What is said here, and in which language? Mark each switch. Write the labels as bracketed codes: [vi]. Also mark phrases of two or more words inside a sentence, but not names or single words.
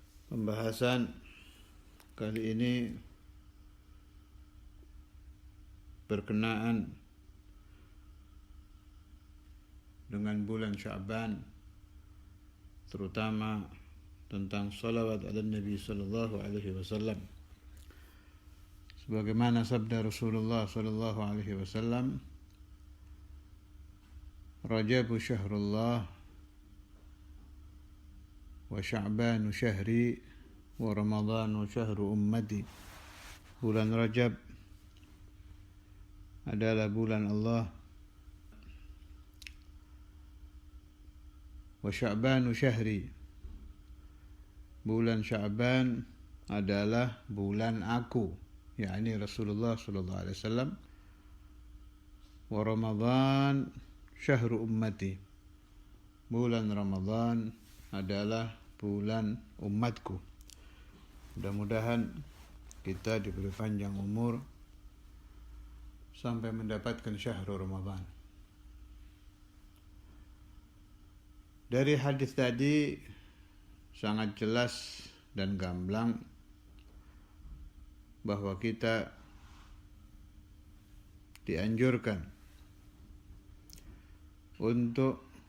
[id] Pembahasan kali ini berkenaan dengan bulan Sya'ban, terutama tentang [ar] صلوات على النبي صلى الله عليه وسلم. [id] Sebagaimana sabda [ar] رسول الله صلى الله عليه وسلم، رجب شهر الله وشعبان شهري ورمضان شهر أمتي. [id] Bulan Rajab adalah bulan Allah, [ar] وشعبان شهري, [id] bulan Sya'ban adalah bulan aku, yakni Rasulullah [ar] صلى الله عليه وسلم، ورمضان شهر أمتي, [id] bulan Ramadhan adalah bulan umatku. Mudah-mudahan kita diberi panjang umur sampai mendapatkan [ar] شهر رمضان. [id] Dari hadis tadi sangat jelas dan gamblang bahwa kita dianjurkan untuk